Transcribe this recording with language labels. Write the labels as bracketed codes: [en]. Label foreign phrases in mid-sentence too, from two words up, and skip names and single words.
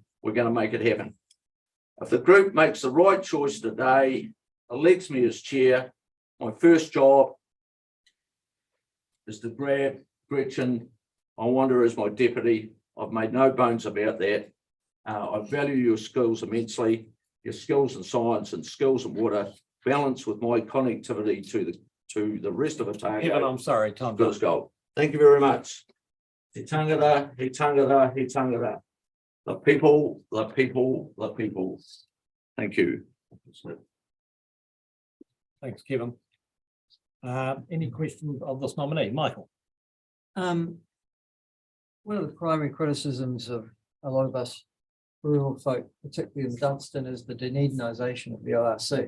[en] We're going to make it happen. If the group makes the right choice today, elects me as chair, my first job is to grab Gretchen. I want her as my deputy. I've made no bones about that. I value your skills immensely, your skills in science and skills in water, balanced with my connectivity to the rest of Otago. Kevin, I'm sorry, Tom. First goal. Thank you very much. [mi] He tangata, he tangata, he tangata. [en] The people, the people, the people. Thank you. Thanks, Kevin. Any questions of this nominee? Michael? One of the primary criticisms of a lot of us rural folk, particularly in Dunstan, is the Dunedinisation of the IRC.